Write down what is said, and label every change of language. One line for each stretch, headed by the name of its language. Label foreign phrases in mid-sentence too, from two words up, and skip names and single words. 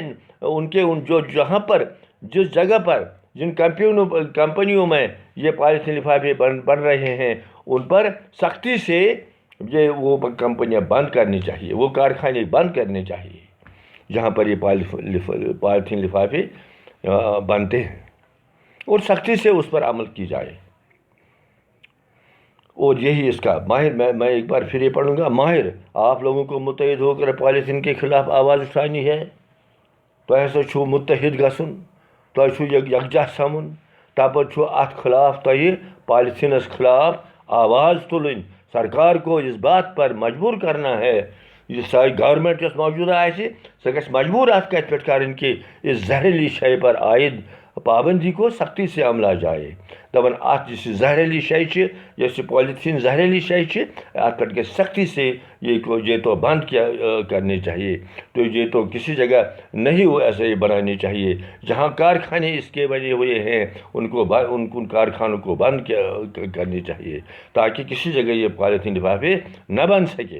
Urdu: ان جو جہاں پر جس جگہ پر جن کمپنیوں میں یہ پالیتھین لفافے بن رہے ہیں ان پر سختی سے یہ وہ کمپنیاں بند کرنی چاہیے, وہ کارخانے بند کرنے چاہیے جہاں پر یہ پالیتھین لفافے بنتے ہیں, اور سختی سے اس پر عمل کی جائے. اور یہی اس کا ماہر میں ایک بار پھر یہ پڑھوں گا. ماہر آپ لوگوں کو متحد ہو کر پالیتھین کے خلاف آواز اٹھانی ہے.
Kashmiri: تۄہہِ ہسا چھُو متحد گژھُن, تۄہہِ چھُو یکجہ سمُن, تَپٲرۍ چھُو اَتھ خلاف تۄہہِ پالیتھینس خلاف آواز تُلٕنۍ.
Urdu: سرکار کو اس بات پر مجبور کرنا ہے, یہ ساری گورنمنٹ
Kashmiri: یۄس موجوٗدٕ آسہِ سۄ گژھِ مجبور اَتھ کَتھ پٮ۪ٹھ کَرٕنۍ
Urdu: کہ اس زہریلی شے پر عائد پابندی کو سختی سے عملہ جائے.
Kashmiri: دپان اتھ یُس یہِ زہریلی شے چھِ, یۄس یہِ پالیتھین زہریلی شے چھِ, اتھ پٮ۪ٹھ گژھِ
Urdu: سختی سے یہ تو بند کرنے چاہیے. تو یہ تو کسی جگہ نہیں ایسے بنانی چاہیے. جہاں کارخانے اس کے بنے ہوئے ہیں ان کارخانوں کو بند کرنی چاہیے تاکہ کسی جگہ یہ پالیتھین لفافے نہ بن سکے.